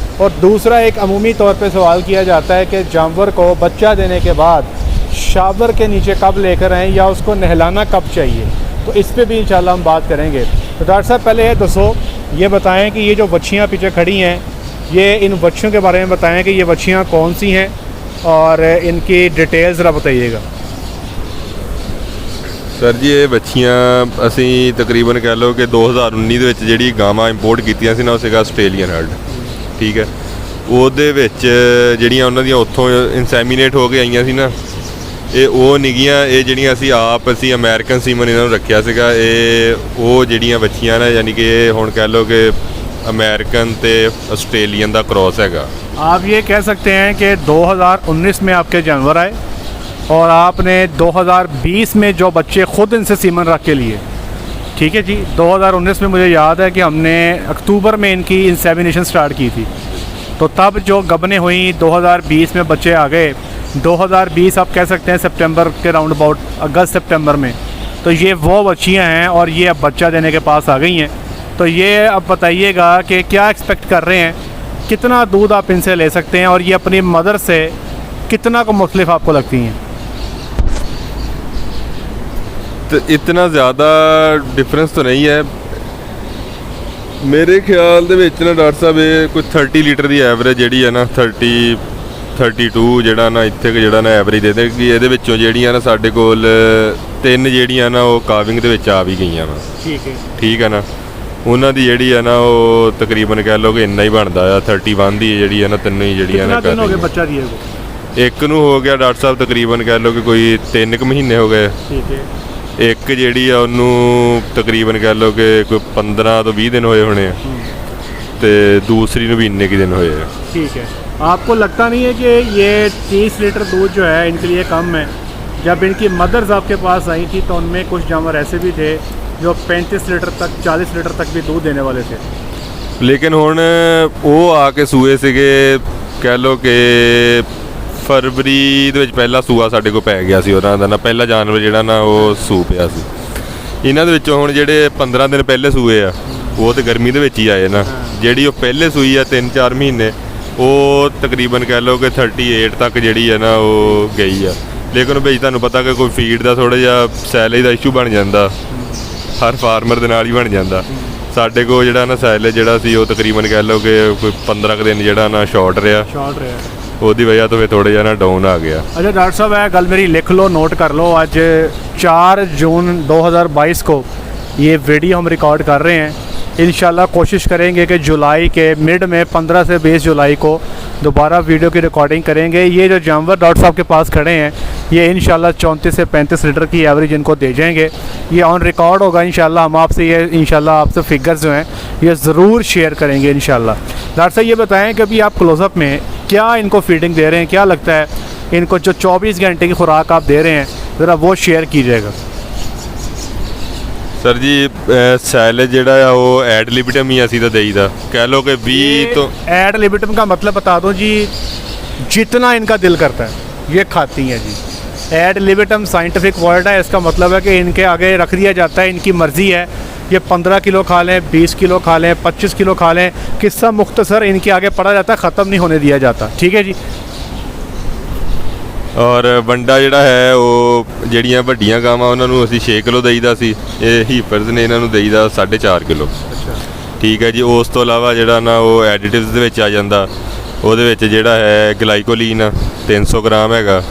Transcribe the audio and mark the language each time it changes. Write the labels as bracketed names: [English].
[Hindi] और दूसरा, एक अमूमी तौर पर सवाल किया जाता है कि जानवर को बच्चा देने के बाद शावर के नीचे कब लेकर आएँ या उसको नहलाना कब चाहिए, तो इस पर भी इंशाल्लाह हम बात करेंगे। तो डॉक्टर साहब, पहले दोस्तों ये बताएं कि ये जो बच्चियाँ पीछे खड़ी हैं, ये इन बच्चियों के बारे में बताएं कि ये बच्चियाँ कौन सी हैं और इनकी डिटेल्स ज़रा बताइएगा। [Punjabi] सर जी, ये ਬੱਚੀਆਂ ਅਸੀਂ ਤਕਰੀਬਨ ਕਹਿ ਲਓ ਕਿ 2019 ਦੇ ਵਿੱਚ ਜਿਹੜੀ ਗਾਵਾਂ ਇੰਪੋਰਟ ਕੀਤੀਆਂ ਸੀ ਨਾ, ਉਹ ਸੀਗਾ ਆਸਟ੍ਰੇਲੀਅਨ ਹਰਡ। ਠੀਕ ਹੈ, ਉਹਦੇ ਵਿੱਚ ਜਿਹੜੀਆਂ ਉਹਨਾਂ ਦੀਆਂ ਉੱਥੋਂ ਇਨਸੈਮੀਨੇਟ ਹੋ ਕੇ ਆਈਆਂ ਸੀ ਨਾ, ਇਹ ਉਹ ਨਿਗੀਆਂ। ਇਹ ਜਿਹੜੀਆਂ ਅਸੀਂ ਅਮਰੀਕਨ ਸੀਮਨ ਇਹਨਾਂ ਨੂੰ ਰੱਖਿਆ ਸੀਗਾ। ਇਹ ਉਹ ਜਿਹੜੀਆਂ ਬੱਚੀਆਂ ਨੇ, ਯਾਨੀ ਕਿ ਇਹ ਹੁਣ ਕਹਿ ਲਓ ਕਿ अमेरिकन ते ऑस्ट्रेलियन का क्रॉस हैगा। [Hindi] आप ये कह सकते हैं कि 2019 में आपके जानवर आए और आपने 2020 में जो बच्चे ख़ुद इनसे सीमन रख के लिए। ठीक है जी, 2019 में मुझे याद है कि हमने अक्टूबर में इनकी इंसेमिनेशन स्टार्ट की थी, तो तब जो गबनें हुई 2020 में बच्चे आ गए। 2020 आप कह सकते हैं सितंबर के राउंड अबाउट, अगस्त सितंबर में। तो ये वो बच्चियाँ हैं और ये अब बच्चा देने के पास आ गई हैं। तो ये अब बताइएगा कि क्या एक्सपेक्ट कर रहे हैं, कितना दूध आप इनसे ले सकते हैं और ये अपनी मदर से कितना को मुख्तलिफ आपको लगती हैं? तो इतना ज़्यादा डिफरेंस तो नहीं है [Punjabi] मेरे ख्याल दे विच ना [Hindi] डॉक्टर साहब। ये कोई 30 लीटर की एवरेज जी है ना, [Punjabi] 32 ਜਿਹੜਾ ਨਾ ਇੱਥੇ ਕਿ ਜਿਹੜਾ ਨਾ ਐਵਰੇਜ ਦੇ ਦੇ ਕਿ ਇਹਦੇ ਵਿੱਚੋਂ ਜਿਹੜੀਆਂ ਨਾ ਸਾਡੇ ਕੋਲ 3 ਜਿਹੜੀਆਂ ਨਾ ਉਹ ਕਾਵਿੰਗ ਦੇ ਵਿੱਚ ਆ ਵੀ ਗਈਆਂ ਵਾ। ਠੀਕ ਹੈ ਨਾ, ਉਹਨਾਂ ਦੀ ਜਿਹੜੀ ਆ ਨਾ ਉਹ ਤਕਰੀਬਨ ਕਹਿ ਲਓ ਕਿ ਇੰਨਾ ਹੀ ਬਣਦਾ ਆ। 31 ਦੀ ਜਿਹੜੀ ਆ ਨਾ, ਤਿੰਨੋਂ ਹੀ ਜਿਹੜੀਆਂ ਨਾ ਹੋ ਗਏ ਬੱਚਾ ਦੀਏ ਕੋ? ਇੱਕ ਨੂੰ ਹੋ ਗਿਆ ਡਾਕਟਰ ਸਾਹਿਬ ਤਕਰੀਬਨ ਕਹਿ ਲਓ ਕਿ ਕੋਈ 3 ਮਹੀਨੇ ਹੋ ਗਏ। ਠੀਕ ਹੈ, ਇੱਕ ਜਿਹੜੀ ਆ ਉਹਨੂੰ ਤਕਰੀਬਨ ਕਹਿ ਲਓ ਕਿ ਕੋਈ 15 ਤੋਂ 20 ਦਿਨ ਹੋਏ ਹੋਣੇ ਆ, ਤੇ दूसरी ਨੂੰ भी ਇੰਨੇ ਕੁ ਦਿਨ ਹੋਏ ਆ। [Hindi] ठीक है, आपको लगता नहीं है कि ये 30 लीटर दूध जो है इनके लिए कम है? जब इनकी मदर्स आपके पास आई थी तो उनमें कुछ जानवर ऐसे भी थे जो 35 लीटर तक, 40 लीटर तक भी दूध देने वाले थे। [Punjabi] ਲੇਕਿਨ ਹੁਣ ਉਹ ਆ ਕੇ ਸੂਏ ਸੀਗੇ ਕਹਿ ਲਓ ਕਿ ਫਰਵਰੀ ਦੇ ਵਿੱਚ ਪਹਿਲਾ ਸੂਆ ਸਾਡੇ ਕੋਲ ਪੈ ਗਿਆ ਸੀ ਉਹਨਾਂ ਦਾ ਨਾ। ਪਹਿਲਾ ਜਾਨਵਰ ਜਿਹੜਾ ਨਾ ਉਹ ਸੂ ਪਿਆ ਸੀ। ਇਹਨਾਂ ਦੇ ਵਿੱਚੋਂ ਹੁਣ ਜਿਹੜੇ 15 ਦਿਨ ਪਹਿਲੇ ਸੂਏ ਆ, ਉਹ ਤਾਂ ਗਰਮੀ ਦੇ ਵਿੱਚ ਹੀ ਆਏ ਨਾ। ਜਿਹੜੀ ਉਹ ਪਹਿਲੇ ਸੂਈ ਆ 3-4 ਮਹੀਨੇ, ਉਹ ਤਕਰੀਬਨ ਕਹਿ ਲਓ ਕਿ 38 ਤੱਕ ਜਿਹੜੀ ਆ ਨਾ ਉਹ ਗਈ ਆ। ਲੇਕਿਨ ਭਾਈ ਤੁਹਾਨੂੰ ਪਤਾ ਕਿ ਕੋਈ ਫੀਡ ਦਾ ਥੋੜ੍ਹਾ ਜਿਹਾ ਸੈਲੇਜ ਦਾ ਇਸ਼ੂ ਬਣ ਜਾਂਦਾ, ਹਰ ਫਾਰਮਰ ਦੇ ਨਾਲ ਹੀ ਬਣ ਜਾਂਦਾ। ਸਾਡੇ ਕੋਲ ਜਿਹੜਾ ਨਾ ਸੈਲੇਜ ਜਿਹੜਾ ਸੀ ਉਹ ਤਕਰੀਬਨ ਕਹਿ ਲਓ ਕਿ ਕੋਈ 15 ਕੁ ਦਿਨ ਜਿਹੜਾ ਨਾ ਸ਼ਾਰਟ ਰਿਹਾ। ਉਹਦੀ ਵਜ੍ਹਾ ਤੋਂ ਫਿਰ ਥੋੜ੍ਹਾ ਜਿਹਾ ਨਾ डाउन आ गया। [Hindi] अच्छा डॉक्टर साहब, है गल मेरी लिख लो, नोट कर लो। आज 4 जून 2022 को ये वीडियो हम रिकॉर्ड कर रहे हैं। इंशाल्लाह कोशिश करेंगे कि जुलाई के मिड में 15 से 20 जुलाई को दोबारा वीडियो की रिकॉर्डिंग करेंगे। ये जो जानवर डॉक्टर साहब के पास खड़े हैं, ये इंशाल्लाह 34 से 35 लीटर की एवरेज इनको दे जाएंगे। ये ऑन रिकॉर्ड होगा इंशाल्लाह। हम आपसे ये इंशाल्लाह आपसे फिगर्स जो हैं ये ज़रूर शेयर करेंगे इंशाल्लाह। डॉक्टर साहब, ये बताएं कि अभी आप क्लोज़अप में क्या इनको फीडिंग दे रहे हैं, क्या लगता है इनको जो 24 घंटे की खुराक आप दे रहे हैं, ज़रा वो शेयर कीजिएगा। [Punjabi] सर जी, सैलेज ਜਿਹੜਾ ਆ ਉਹ ਐਡ ਲਿਬਿਟਮ ਹੀ ਅਸੀਂ ਤਾਂ ਦੇਈਦਾ। ਕਹਿ ਲਓ ਕਿ 20 तो [Hindi] ऐड लिबिटम का मतलब बता दो जी, जितना इनका दिल करता है ये खाती हैं जी। ऐड लिबिटम साइंटिफिक वर्ड है, इसका मतलब है कि इनके आगे रख दिया जाता है, इनकी मर्ज़ी है। ये 15 किलो खा लें, 20 किलो खा लें, 25 किलो खा लें, किस्सा मुख्तसर इनके आगे पड़ा जाता है, ख़त्म नहीं होने दिया जाता। ठीक है जी। [Punjabi] और ਵੰਡਾ ਜਿਹੜਾ ਹੈ ਉਹ ਜਿਹੜੀਆਂ ਵੱਡੀਆਂ ਗਾਵਾਂ ਉਹਨਾਂ ਨੂੰ ਅਸੀਂ 6 ਕਿਲੋ ਦੇਈਦਾ ਸੀ। ਇਹ ਹੀਪਰਸ ਨੇ, ਇਹਨਾਂ ਨੂੰ ਦੇਈਦਾ 4.5 ਕਿਲੋ। ਠੀਕ ਹੈ ਜੀ। ਉਸ ਤੋਂ ਇਲਾਵਾ ਜਿਹੜਾ ਨਾ ਉਹ ਐਡੀਟਿਵਸ ਦੇ ਵਿੱਚ ਆ ਜਾਂਦਾ। ਉਹਦੇ ਵਿੱਚ ਜਿਹੜਾ ਹੈ ਗਲਾਈਕੋਲੀਨ 300 ग्राम हैगा।